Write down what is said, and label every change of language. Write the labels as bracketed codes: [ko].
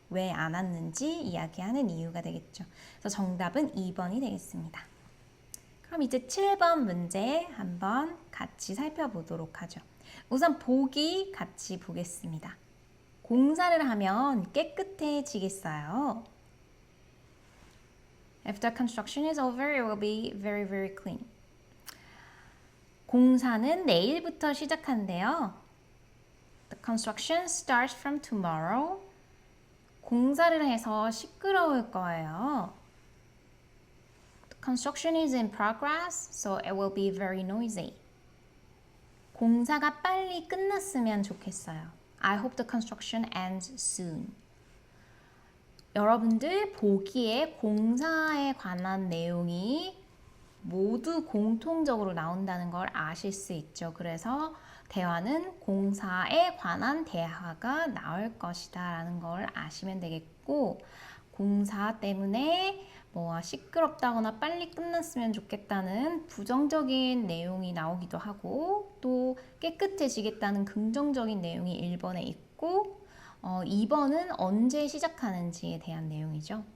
[ko] 왜 안 왔는지 이야기하는 이유가 되겠죠. 그래서 정답은 2번이 되겠습니다. 그럼 이제 7번 문제 한번 같이 살펴보도록 하죠. 우선 보기 같이 보겠습니다. 공사를 하면 깨끗해지겠어요. [en] If the construction is over, it will be very, very clean. [ko] 공사는 내일부터 시작한대요. [en] The construction starts from tomorrow. [ko] 공사를 해서 시끄러울 거예요. [en] The construction is in progress, so it will be very noisy. [ko] 공사가 빨리 끝났으면 좋겠어요. [en] I hope the construction ends soon. [ko] 여러분들 보기에 공사에 관한 내용이 모두 공통적으로 나온다는 걸 아실 수 있죠. 그래서 대화는 공사에 관한 대화가 나올 것이다 라는 걸 아시면 되겠고, 공사 때문에 뭐 시끄럽다거나 빨리 끝났으면 좋겠다는 부정적인 내용이 나오기도 하고, 또 깨끗해지겠다는 긍정적인 내용이 1번에 있고 2번은 언제 시작하는지에 대한 내용이죠.